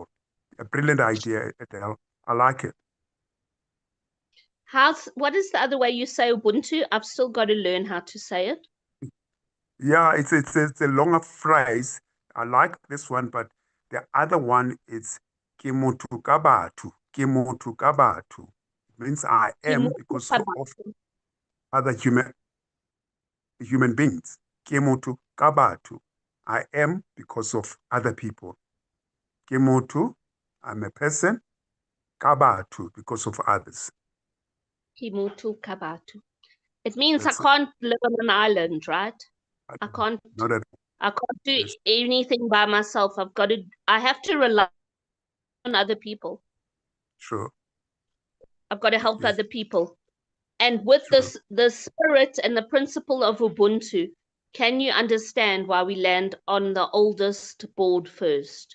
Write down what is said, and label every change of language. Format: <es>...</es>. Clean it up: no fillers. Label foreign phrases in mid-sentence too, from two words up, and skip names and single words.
<en>A brilliant idea, Adele. I like it. What is the other way you say Ubuntu? I've still got to learn how to say it. Yeah, it's a longer phrase. I like this one, but the other one is</en> <st>Ke motho ka batho. Ke motho ka batho.</st> <en>It means I am because of other human beings.</en> <st>Ke motho ka batho.</st> <en>I am because of other people.</en> <st>Ke motho,</st> <en>I'm a person.</en> <st>Ka batho,</st> <en>because of others.</en> <st>Ke motho ka batho.</st> <en>It means I can't live on an island, right? I can't do anything by myself. I have to rely on other people. Sure. I've got to help other people. And with the spirit and the principle of Ubuntu, can you understand why we land on the oldest board first?</en>